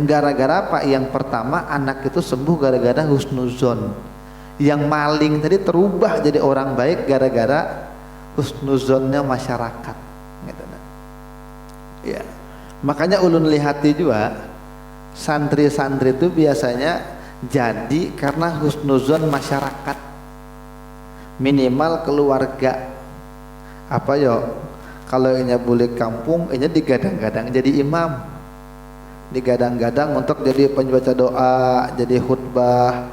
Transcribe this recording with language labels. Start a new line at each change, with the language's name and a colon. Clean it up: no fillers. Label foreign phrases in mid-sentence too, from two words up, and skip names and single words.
Indonesian: Gara-gara apa? Yang pertama anak itu sembuh gara-gara husnuzon, yang maling tadi terubah jadi orang baik gara-gara husnuzonnya masyarakat gitu. Ya, makanya ulun lihati juga santri-santri itu biasanya jadi karena husnuzon masyarakat, minimal keluarga. Apa yo, kalau ini boleh kampung ini digadang-gadang jadi imam, digadang-gadang untuk jadi pembaca doa, jadi khutbah.